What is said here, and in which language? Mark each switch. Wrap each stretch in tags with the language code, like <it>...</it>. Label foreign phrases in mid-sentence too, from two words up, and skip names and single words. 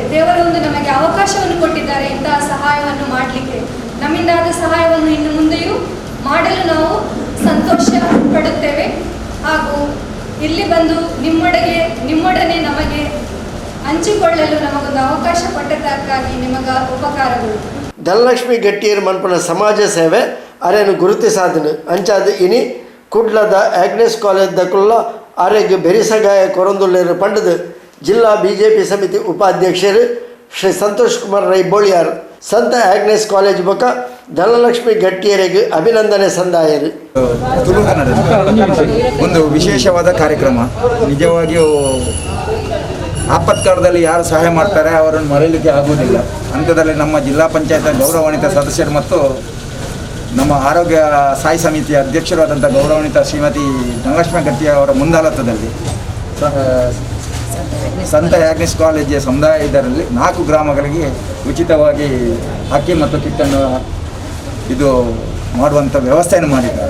<kn>ದೇವರೊಂದು ನಮಗೆ ಅವಕಾಶವನ್ನು ಕೊಟ್ಟಿದ್ದಾರೆ ಇಂತಹ ಸಹಾಯವನ್ನು ಮಾಡಲಿಕ್ಕೆ. ನಮ್ಮಿಂದಾದ ಸಹಾಯವನ್ನು ಇನ್ನು ಮುಂದೆಯೂ ಮಾಡಲು ನಾವು ಸಂತೋಷ ಪಡುತ್ತೇವೆ. ಹಾಗೂ ಇಲ್ಲಿ ಬಂದು ನಿಮ್ಮೊಡನೆ ನಮಗೆ ಹಂಚಿಕೊಳ್ಳಲು ನಮಗೊಂದು ಅವಕಾಶ ಕೊಟ್ಟದ್ದಕ್ಕಾಗಿ ನಿಮಗ ಉಪಕಾರಗಳು.</kn> <tcy>ಧನಲಕ್ಷ್ಮಿ ಗಟ್ಟಿಯರು ಮನ್ಪನ ಸಮಾಜ ಸೇವೆ ಅರೆನು ಗುರುತಿಸಾದನು ಅಂಚಾದ ಇನಿ ಕುಡ್ಲದ ಆಗ್ನೆಸ್ ಕಾಲೇಜ್ ದಕುಲ್ಲ ಆರೋಗ್ಯ ಬೆರಿಸಗಾಯ ಕೊರೊಂದುಲ್ಲೇರು ಪಂಡದು ಜಿಲ್ಲಾ ಬಿಜೆಪಿ ಸಮಿತಿ ಉಪಾಧ್ಯಕ್ಷರು ಶ್ರೀ ಸಂತೋಷ್ ಕುಮಾರ್ ರೈ ಬೋಳಿಯಾರ್ ಸಂತ ಆಗ್ನೆಸ್ ಕಾಲೇಜ್ ಬೊಕ ಧನಲಕ್ಷ್ಮಿ ಗಟ್ಟಿಯರಿಗೆ ಅಭಿನಂದನೆ ಸಂದಾಯರು.</tcy> <kn>ತುಳುಕನ್ನಡದಲ್ಲಿ ಒಂದು ವಿಶೇಷವಾದ ಕಾರ್ಯಕ್ರಮ. ನಿಜವಾಗಿಯೂ ಆಪತ್ಕಾಲದಲ್ಲಿ ಯಾರು ಸಹಾಯ ಮಾಡ್ತಾರೆ ಅವರನ್ನು ಮರೆಯಲಿಕ್ಕೆ ಆಗುವುದಿಲ್ಲ. ಅಂಥದ್ರಲ್ಲಿ ನಮ್ಮ ಜಿಲ್ಲಾ ಪಂಚಾಯತ್ ಗೌರವಾನ್ವಿತ ಸದಸ್ಯರು ಮತ್ತು ನಮ್ಮ ಆರೋಗ್ಯ ಸ್ಥಾಯಿ ಸಮಿತಿಯ ಅಧ್ಯಕ್ಷರಾದಂಥ ಗೌರವಾನ್ವಿತ ಶ್ರೀಮತಿ ಧನಲಕ್ಷ್ಮಿ ಗಟ್ಟಿಯ ಅವರ ಮುಂದಾಳತ್ವದಲ್ಲಿ ಸಂತ ಆಗ್ನೆಸ್ ಕಾಲೇಜಿನ ಸಮುದಾಯ ಇದರಲ್ಲಿ 4 ಗ್ರಾಮಗಳಿಗೆ ಉಚಿತವಾಗಿ ಅಕ್ಕಿ ಮತ್ತು ಕಿಟ್ಟನ್ನು ಇದು ಮಾಡುವಂಥ ವ್ಯವಸ್ಥೆಯನ್ನು ಮಾಡಿದ್ದಾರೆ.</kn>